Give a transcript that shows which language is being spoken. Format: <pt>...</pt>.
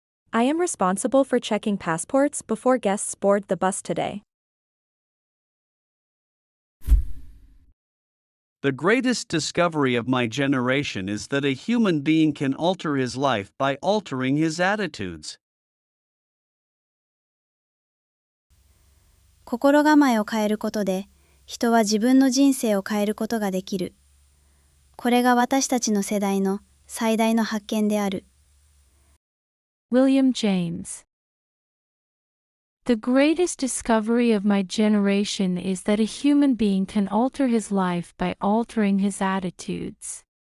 <en>I am responsible for checking passports before guests board the bus today. The greatest discovery of my generation is that a human being can alter his life by altering his attitudes.</en> <ja>心構えを変えることで、人は自分の人生を変えることができる。これが私たちの世代の最大の発見である。</ja> <en>William James. The greatest discovery of my generation is that a human being can alter his life by altering his attitudes.</en>